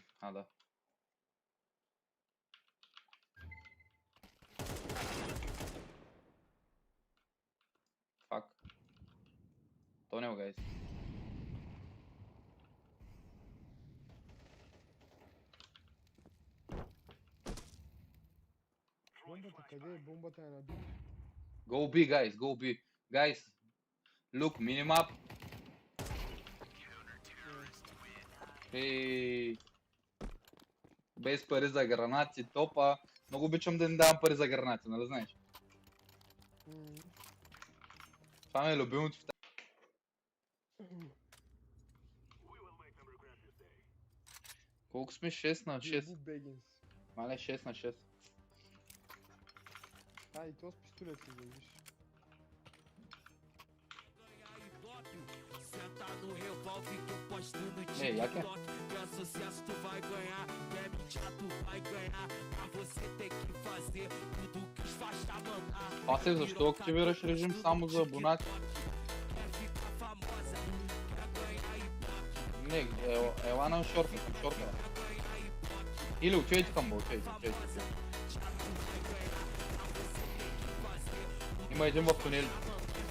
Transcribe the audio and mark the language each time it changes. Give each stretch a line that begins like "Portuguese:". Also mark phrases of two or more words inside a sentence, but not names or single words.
Bulgarian: Да. Фак. Тонел, гайс. Бомбата къде е? Бомбата е на бит.
English: Go B, guys, go B. Guys, look, minimap. Hey.
Bulgarian: Без пари за гранати, топа. Много обичам да не давам пари за гранати, нали знаеш? Това ми е любимото в тази. Колко сме? 6 на 6. Бегинс. Мале, 6 на 6. И то с пистолет се завиш.
Portuguese: Senta no revólver que eu posto no Ei, já que é? TikTok. Que é sucesso tu vai ganhar, que é mentira tu vai ganhar. Pra você ter que fazer tudo que os faixa mandar.
Bulgarian: Пасе, защо активираш режим само за абонати?
Portuguese: Quer ficar famosa, quer ganhar ibope.
Bulgarian: Не, ела на шорта, към шорта. Или отивайте към бо, отивайте.
Romanian: Mă, mergem
Bulgarian: в тунел.